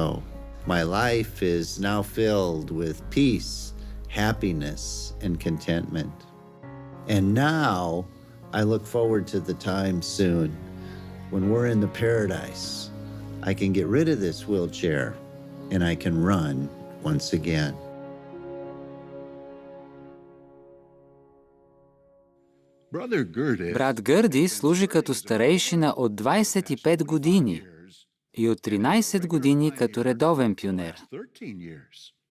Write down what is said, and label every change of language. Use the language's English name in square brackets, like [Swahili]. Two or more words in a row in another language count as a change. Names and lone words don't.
[English] My life is now filled with peace, happiness, and contentment. And now I look forward to the time soon when we're in the paradise. I can get rid of this wheelchair and I can run once again. [Bulgarian] Брат Гърди служи като старейшина от 25 години и от 13 години като редовен пионер.